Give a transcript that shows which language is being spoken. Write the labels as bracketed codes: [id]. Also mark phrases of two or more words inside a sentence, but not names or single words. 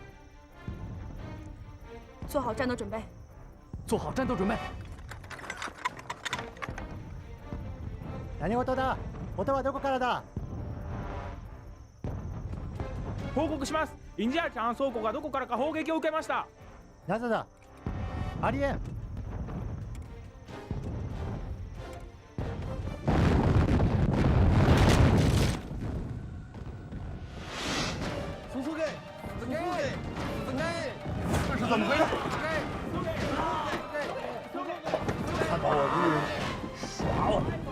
[zh] 做好战斗准备。做好战斗准备。 [ja] 何事だ？音はどこからだ？報告します。インジアちゃん倉庫がどこからか砲撃を受けました。なぜだ？ありえん。 [zh] 这是怎么回事？看把我敌人耍我！